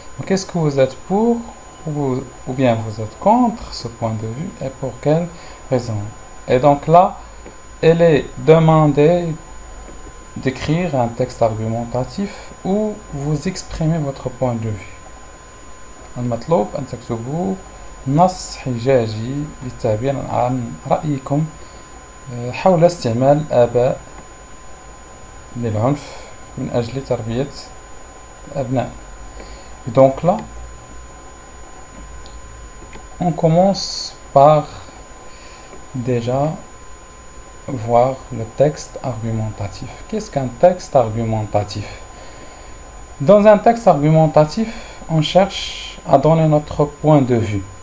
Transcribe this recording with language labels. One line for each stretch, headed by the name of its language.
French: Donc, est-ce que vous êtes pour ou bien vous êtes contre ce point de vue et pour quelle raison? Et donc là, elle est demandée d'écrire un texte argumentatif où vous exprimez votre point de vue.
Arabic: المطلوب أن تكتبوا نص حجاجي للتعبير عن رأيكم حول استعمال الآباء للعنف من أجل تربية الأبناء.
French: Donc là, on commence par déjà voir le texte argumentatif. Qu'est-ce qu'un texte argumentatif? Dans un texte argumentatif, on cherche à donner notre point de vue.